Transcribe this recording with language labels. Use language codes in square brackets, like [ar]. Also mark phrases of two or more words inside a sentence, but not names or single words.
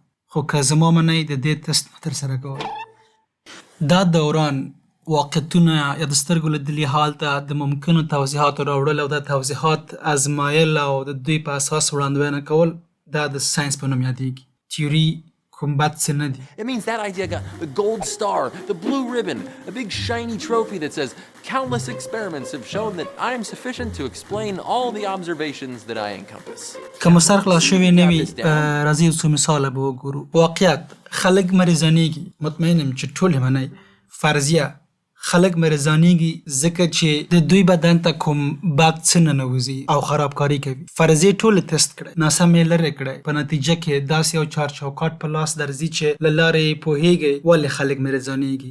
[ps] خو که زما منئ، د دې ټسټ مه ترسره کوئ. دا دوران واقعیتونه یا د سترګو لیدلي حال ته د ممکنو توضیحاتو راوړل او د توضیحات ازمایل او د دوی په اساس وړاندوینه کول، دا د ساینس په نوم یادېږي. تیوري کوم بد څه نه دي. [en] It means that idea got the gold star, the blue ribbon, a big shiny trophy that says countless experiments have shown that I am sufficient to explain all the observations that I encompass. [ps] که مو سر خلاص شوی نه وي، راځئ یو څو مثاله به وګورو. واقعیت، خلک مریضانېږي. مطمئن یم چې ټول یې منئ. فرضیه، خلک مریضانېږي ځکه چې د دوی بدن ته کوم بد څه ننوځي او خرابکاري کوي. فرضیې ټولې تست کړئ، ناسم یې لرې کړئ. په نتیجه کې داسې یو چارچوکاټ په لاس درځي چې له لارې یې پوهېږئ ولې خلک مریضانېږي.